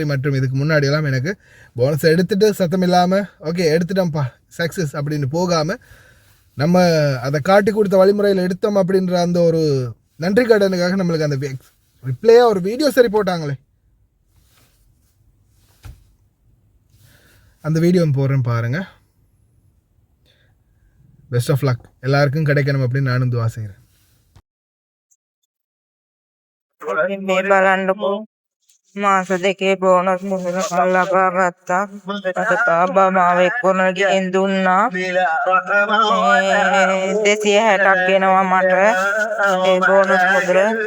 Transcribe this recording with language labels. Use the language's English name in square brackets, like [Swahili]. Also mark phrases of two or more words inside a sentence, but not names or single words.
[Tamil] மற்றும் இதுக்கு முன்னாடியெல்லாம் எனக்கு போனஸ் எடுத்துகிட்டு சத்தம் இல்லாமல் ஓகே எடுத்துட்டோம்ப்பா சக்ஸஸ் அப்படின்னு போகாமல் நம்ம அதை காட்டி கொடுத்த வழிமுறையில் எடுத்தோம் அப்படின்ற அந்த ஒரு நன்றி கடனுக்காக நம்மளுக்கு அந்த ரிப்ளையாக ஒரு வீடியோ சரி போட்டாங்களே, அந்த வீடியோ போடுறேன் பாருங்கள். [English] best of luck [Tamil] எல்லாருக்கும் கிடைக்கணும் அப்படின்னு நானும் துவா செய்கிறேன். [Sinhala] මාස දෙකේ බෝනස් මුදලක් ලබා ගත්තා. අද තාබා මාව එක්කරන ගෙන් දුන්නා. 260ක් එනවා මට ඒ බෝනස් මුදල.